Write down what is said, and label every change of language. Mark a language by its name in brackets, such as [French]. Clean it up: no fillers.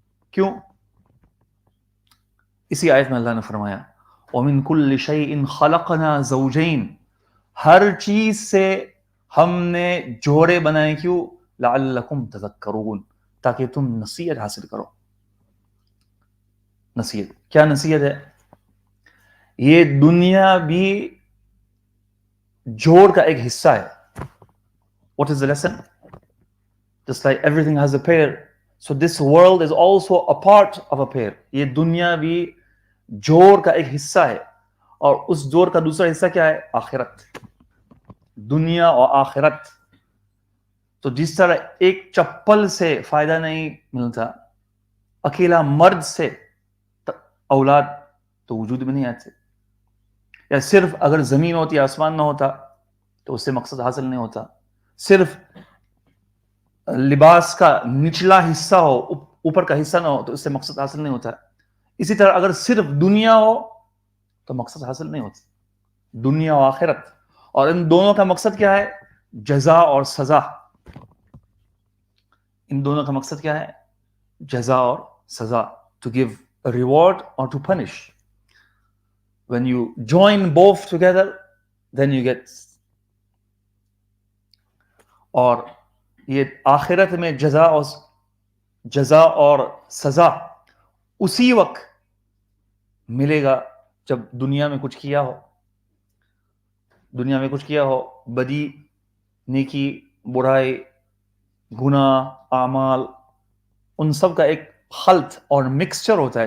[Urdu] کیوں؟ اسی آیت میں اللہ نے فرمایا [Arabic] وَمِن كُلِّ شَيْءٍ خَلَقْنَا زَوْجَيْن، [Urdu] ہر چیز سے ہم نے جوڑے بنائے. کیوں؟ [Arabic] لَعَلَّكُمْ تَذَكَّرُونَ، [Urdu] تاکہ تم نصیحت حاصل کرو. نصیحت کیا؟ نصیحت ہے یہ دنیا بھی جوڑ کا ایک حصہ ہے. [English] What is the lesson? Just like everything has a pair, so this world is also a part of a pair. [Urdu] یہ دنیا بھی جوڑ کا ایک حصہ ہے، اور اس جوڑ کا دوسرا حصہ کیا ہے؟ آخرت. دنیا اور آخرت. تو جس طرح ایک چپل سے فائدہ نہیں ملتا، اکیلا مرد سے اولاد تو وجود میں نہیں آتے، یا صرف اگر زمین ہوتی، آسمان نہ ہوتا تو اس سے مقصد حاصل نہیں ہوتا. صرف لباس کا نچلا حصہ ہو، اوپر کا حصہ نہ ہو تو اس سے مقصد حاصل نہیں ہوتا. اسی طرح اگر صرف دنیا ہو تو مقصد حاصل نہیں ہوتا، دنیا و آخرت. اور ان دونوں کا مقصد کیا ہے؟ جزا اور سزا. ان دونوں کا مقصد کیا ہے؟ جزا اور سزا. [English] to give a reward or to punish. When you join both together, then you get. [Urdu] اور یہ آخرت میں جزا اور سزا اسی وقت ملے گا جب دنیا میں کچھ کیا ہو. دنیا میں کچھ کیا ہو، بدی، نیکی، برائی، گناہ، اعمال، ان سب کا ایک خلط اور مکسچر ہوتا ہے.